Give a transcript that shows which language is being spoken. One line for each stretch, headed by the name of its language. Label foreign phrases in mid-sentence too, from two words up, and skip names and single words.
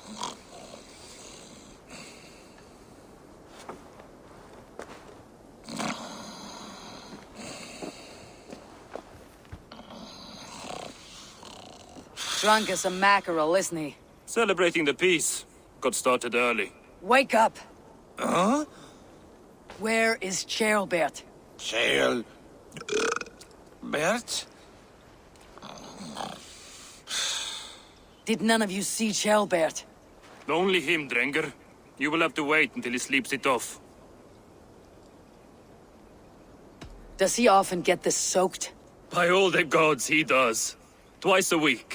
English: Drunk as a mackerel, isn't he? Celebrating the peace. Got started early. Wake up! Huh? Where is Charlbert? Chael... Bert? Did none of you see Charlbert? Only him, Drenger. You will have to wait until he sleeps it off. Does he often get this soaked? By all the gods, he does. Twice a week.